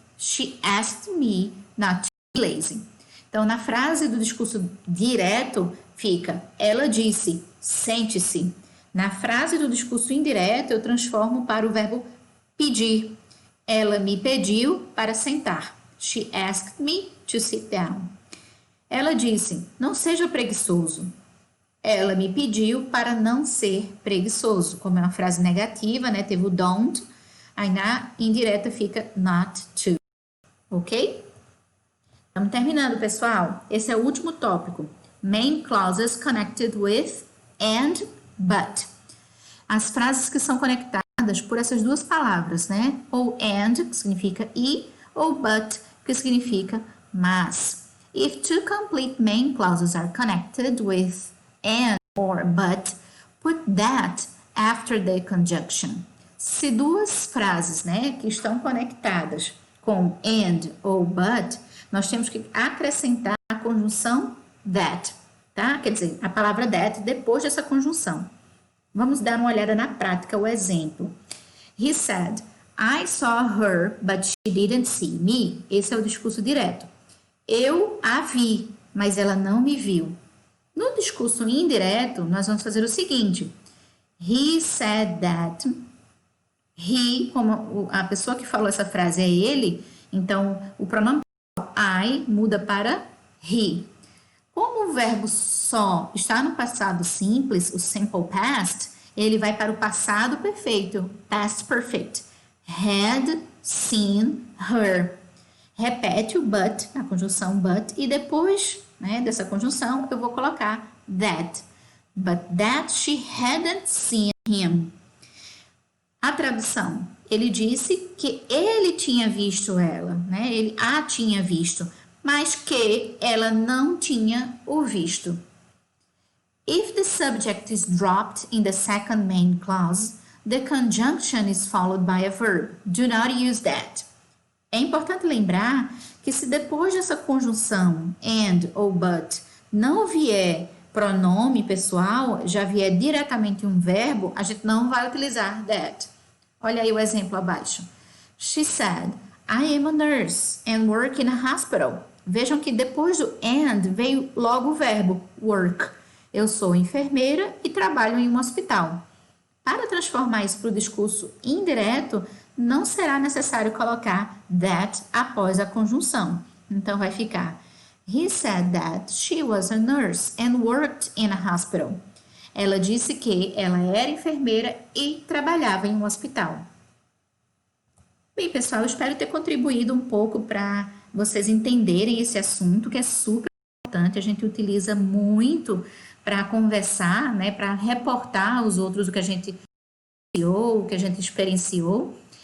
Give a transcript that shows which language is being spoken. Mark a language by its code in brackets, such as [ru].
[en] She asked me not to be lazy. [pt] Então, na frase do discurso direto, fica, ela disse, sente-se. Na frase do discurso indireto, eu transformo para o verbo pedir. Ela me pediu para sentar. [en] She asked me to sit down. [pt] Ela disse, não seja preguiçoso. Ela me pediu para não ser preguiçoso. Como é uma frase negativa, né? Teve o don't. Aí na indireta fica not to. Ok? Estamos terminando, pessoal. Esse é o último tópico. [en] Main clauses connected with and but. [pt] As frases que são conectadas por essas duas palavras, né? Ou and, que significa e, ou but, que significa mas. [en] If two complete main clauses are connected with and or but, put that after the conjunction. [pt] Se duas frases, né, que estão conectadas com and ou but, nós temos que acrescentar a conjunção that, tá? Quer dizer, a palavra that depois dessa conjunção. Vamos dar uma olhada na prática, o exemplo. [en] He said, I saw her, but she didn't see me. [pt] Esse é o discurso direto. Eu a vi, mas ela não me viu. No discurso indireto, nós vamos fazer o seguinte. [en] He said that. [pt] He, como a pessoa que falou essa frase é ele, então o pronome I muda para he. Como o verbo só está no passado simples, o simple past, ele vai para o passado perfeito, past perfect. [en] Had seen her. [pt] Repete o but, a conjunção but, e depois, né, dessa conjunção eu vou colocar that. [en] But that she hadn't seen him. [pt] A tradução, ele disse que ele tinha visto ela, né? Ele a tinha visto, mas que ela não tinha o visto. [en] If the subject is dropped in the second main clause, the conjunction is followed by a verb. Do not use that. [pt] É importante lembrar que se depois dessa conjunção and ou but não vier pronome pessoal, já vier diretamente um verbo, a gente não vai utilizar that. Olha aí o exemplo abaixo. [en] She said, I am a nurse and work in a hospital. [pt] Vejam que depois do and veio logo o verbo work. Eu sou enfermeira e trabalho em um hospital. Para transformar isso para o discurso indireto, não será necessário colocar that após a conjunção. Então vai ficar [en] He said that she was a nurse and worked in a hospital. [pt] Ela disse que ela era enfermeira e trabalhava em um hospital. Bem, pessoal, eu espero ter contribuído um pouco para vocês entenderem esse assunto, que é super importante. A gente utiliza muito para conversar, né, para reportar aos outros o que a gente vivenciou, o que a gente experienciou.